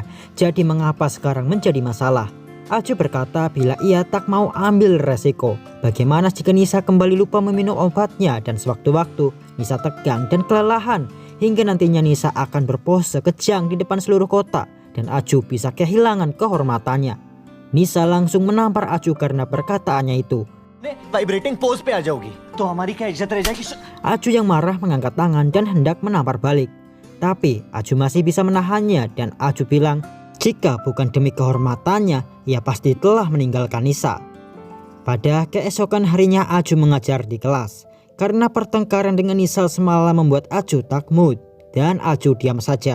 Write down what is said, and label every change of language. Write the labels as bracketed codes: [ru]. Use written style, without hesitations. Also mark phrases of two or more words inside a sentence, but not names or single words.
[id] Jadi mengapa sekarang menjadi masalah? Aju berkata bila ia tak mau ambil resiko. Bagaimana jika Nisa kembali lupa meminum obatnya dan sewaktu-waktu Nisa tegang dan kelelahan hingga nantinya Nisa akan berpose kejang di depan seluruh kota dan Aju bisa kehilangan kehormatannya. Nisa langsung menampar Aju karena perkataannya itu. [en] vibrating pose [hi] पे आ जाओगी तो हमारी क्या इज्जत रह जाएगी। [id] Aju yang marah mengangkat tangan dan hendak menampar balik. Tapi Aju masih bisa menahannya dan Aju bilang jika bukan demi kehormatannya ia pasti telah meninggalkan Nisa. Pada keesokan harinya Aju mengajar di kelas. Karena pertengkaran dengan Nisa semalam membuat Aju tak mood dan Aju diam saja.